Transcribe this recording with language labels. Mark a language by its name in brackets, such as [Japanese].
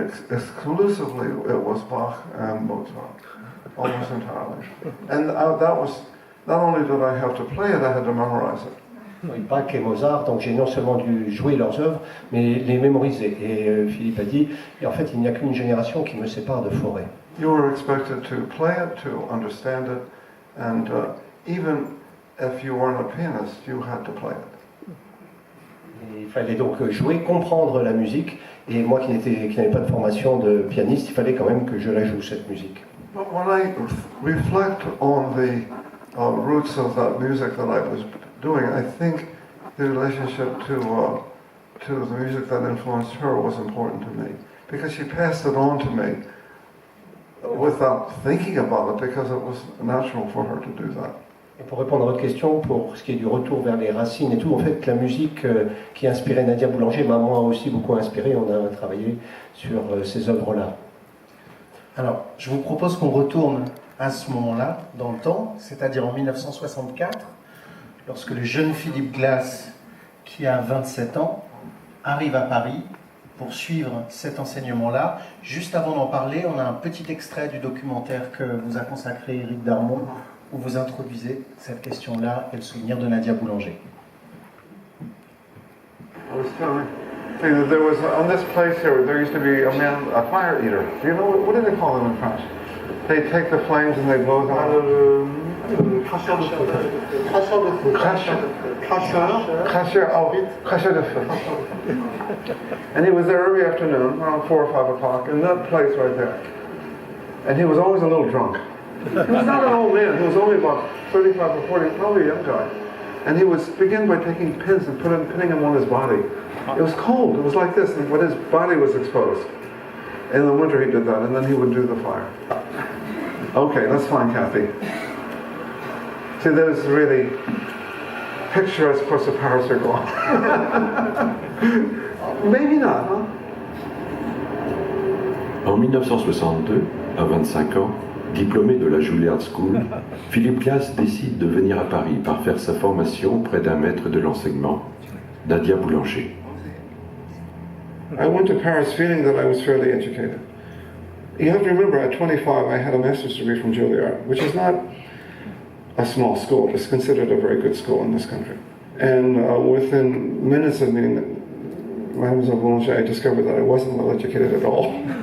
[English] Exclusively it was Bach and Mozart, almost entirely. And that was, not only did I have to play it, I had to memorize it. [French] Oui, Bach et Mozart, donc j'ai non seulement dû jouer leurs œuvres, mais les mémoriser. Et Philippe a dit, et en fait, il n'y a qu'une génération qui me sépare de Fauré. [English] You were expected to play it, to understand it, and even if you weren't a pianist, you had to play it. [French] Et il fallait donc jouer, comprendre la musique, et moi qui n'avais pas de formation de pianiste, il fallait quand même que je la joue, cette musique. [English] But when I reflect on the roots of that music that I was doing, I think the relationship to the music that influenced her was important to me, because she passed it on to me without thinking about it, because it was natural for her to do that. [French] Et pour répondre à votre question, pour ce qui est du retour vers les racines et tout, en fait, la musique qui inspirait Nadia Boulanger m'a moi aussi beaucoup inspiré. On a travaillé sur ces œuvres-là. Alors, je vous propose qu'on retourne à ce moment-là, dans le temps, c'est-à-dire en 1964, lorsque le jeune Philippe Glass, qui a 27 ans, arrive à Paris pour suivre cet enseignement-là. Juste avant d'en parler, on a un petit extrait du documentaire que vous a consacré Éric Darmon, où vous introduisez cette question-là et le souvenir de Nadia Boulanger. [English] I was telling that there was, on this place here, there used to be a man, a fire eater. Do you know, what do they call them in French? They take the flames and they blow them out. [French] Cracheur de feu. Cracheur de feu. [English] And he was there every afternoon, around 4 or 5 o'clock, in that place right there. And he was always a little drunk. He was not an old man, he was only about 35 or 40, probably a young guy. And he would begin by taking pins and putting them on his body. It was cold, it was like this, but his body was exposed. In the winter he did that, and then he would do the fire. Okay, that's fine, Kathy. See, there's really picturesque parts of Paris are gone. Maybe not, huh? [French] En 1962, à 25 ans, diplômé de la Juilliard School, Philippe Glass décide de venir à Paris pour faire sa formation auprès d'un maître de l'enseignement, Nadia Boulanger. [English] I went to Paris feeling that I was fairly educated. You have to remember, at 25, I had a master's degree from Juilliard, which is not a small school. It's considered a very good school in this country. And within minutes of meeting Mademoiselle Boulanger, I discovered that I wasn't well educated at all.